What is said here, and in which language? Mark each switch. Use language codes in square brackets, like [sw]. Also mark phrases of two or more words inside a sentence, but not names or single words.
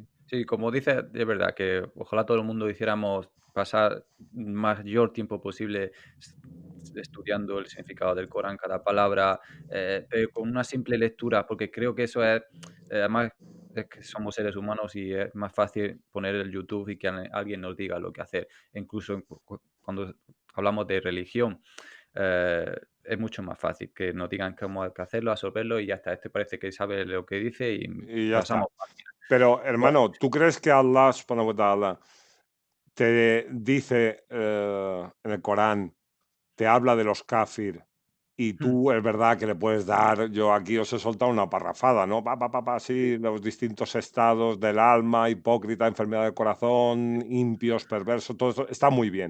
[es] Sí, como dices, es verdad que ojalá todo el mundo hiciéramos pasar mayor tiempo posible estudiando el significado del Corán, cada palabra, pero con una simple lectura, porque creo que eso es, además es que somos seres humanos y es más fácil poner el YouTube y que alguien nos diga lo que hacer. Incluso cuando hablamos de religión, es mucho más fácil que nos digan cómo hay que hacerlo, absorberlo y ya está. Este parece que sabe lo que dice y Y ya está. pasamos. Pero, Bueno, hermano, ¿tú crees que Allah [ar] سبحانه وتعالى [es] te dice en el Corán, te habla de los kafir y mm, tú es verdad que le puedes dar, yo aquí os he soltado una parrafada, ¿no? Sí, los distintos estados del alma, hipócrita, enfermedad del corazón, impios, perversos, todo eso está muy bien.